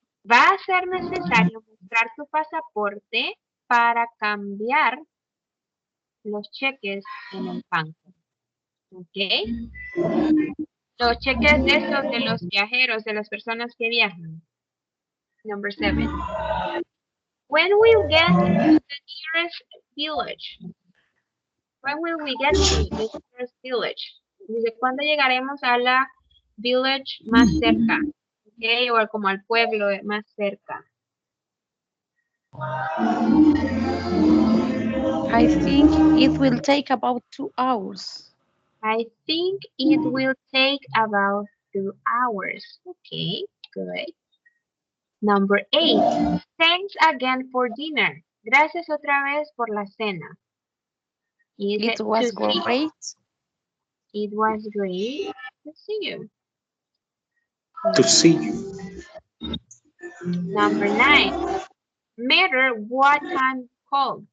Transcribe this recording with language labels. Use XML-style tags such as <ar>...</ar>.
<es>Va a ser necesario mostrar tu pasaporte para cambiar los cheques en el banco. Ok. Los cheques de esos de los viajeros, de las personas que viajan.</es> <en>Number 7. When will we get to the nearest village? When will we get to the nearest village?</en> <es>Dice, ¿cuándo llegaremos a la village más cerca? Okay, o como al pueblo más cerca.</es> <en>I think it will take about 2 hours. I think it will take about 2 hours. Okay, good. Number 8. Thanks again for dinner.</en> <es>Gracias otra vez por la cena.</es> <en>It was great. It was great to see you. To see you. Number 9. Matter what time call.</en>